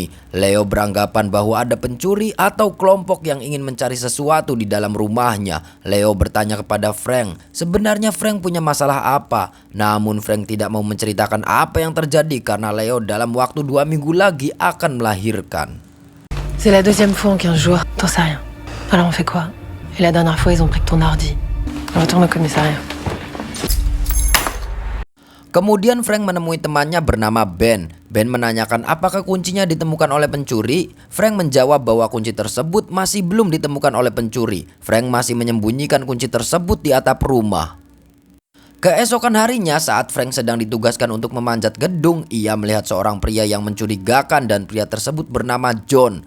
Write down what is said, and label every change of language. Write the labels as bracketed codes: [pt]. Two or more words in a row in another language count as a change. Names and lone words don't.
[id] Leo beranggapan bahwa ada pencuri atau kelompok yang ingin mencari sesuatu di dalam rumahnya. Leo bertanya kepada Frank, sebenarnya Frank punya masalah apa? Namun Frank tidak mau menceritakan apa yang terjadi karena Leo dalam waktu 2 minggu lagi akan melahirkan. [fr] C'est la deuxième fois en 15 jours, t'en sais rien. Alors on fait quoi? Et la dernière fois ils ont pris que ton ordi. On retourne au commissariat. [id] Kemudian Frank menemui temannya bernama Ben. Ben menanyakan apakah kuncinya ditemukan oleh pencuri. Frank menjawab bahwa kunci tersebut masih belum ditemukan oleh pencuri. Frank masih menyembunyikan kunci tersebut di atap rumah. Keesokan harinya saat Frank sedang ditugaskan untuk memanjat gedung, ia melihat seorang pria yang mencurigakan dan pria tersebut bernama John.